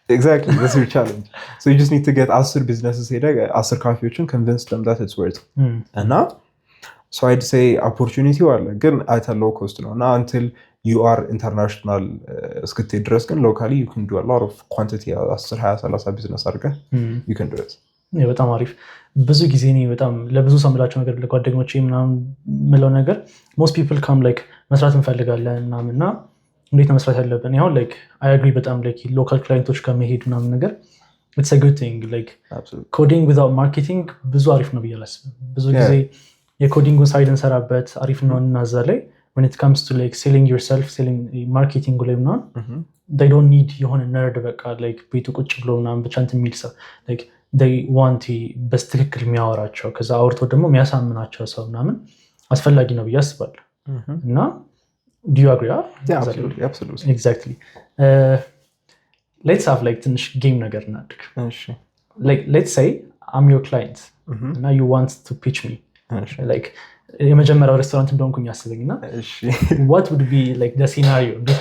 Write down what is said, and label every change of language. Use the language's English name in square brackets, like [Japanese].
[English] exactly that's your challenge so you just need to get 10 businesses [Amharic] ሄደ 10 ካፌዎችን [English] convince them that it's worth እና so I'd say opportunity አለ ግን at a low cost ነው እና until you are international [Amharic] እስክትሄድ ድረስ ግን [English] locally you can do a lot of quantity 10 20 30 business አድርገህ you can do it [Amharic] በጣም አሪፍ ብዙ ጊዜ እኔ በጣም ለብዙ ሰው የምላቸው ነገር ለጓደኞቼ ምናምን የምለው ነገር [English] most people come like [Amharic] መስራት እንፈልጋለን ምናምንና እንዴት ነው መስራት ያለብን ይሁን [English] like I agree [Amharic] በጣም like local clients ጋር መሄድ ምናምን ነገር [English] it's a good thing like absolutely coding without marketing [Amharic] ብዙ አሪፍ ነው ብያለሁ ብዙ ጊዜ የኮዲንጉን ሳይድ እንሰራበት አሪፍ ነው እና እዛ ላይ [English] when it comes to like selling yourself selling marketing [Amharic] ላይ ምናምን [English] they don't need [Amharic] የሆነ nerd በቃ like ቤቱ ቁጭ ብሎ ምናምን ብቻ እንትን የሚል ሰው [English] like they want [Amharic] በስትክክል የሚያወራቸው ከዛ አውርቶ ደግሞ የሚያሳምናቸው ሰው ምናምን አስፈላጊ ነው ብዬ አስባለሁ [English] እና do you agree? Yeah, absolutely. Exactly. Let's have like [Amharic] ትንሽ ጌም ነገር እናድርግ። [English] Like let's say I'm your client and now you want to pitch me. Like [Amharic] የመጀመሪያው ሬስቶራንት እንደሆንኩኝ አስበኝና [English] what would be like the scenario?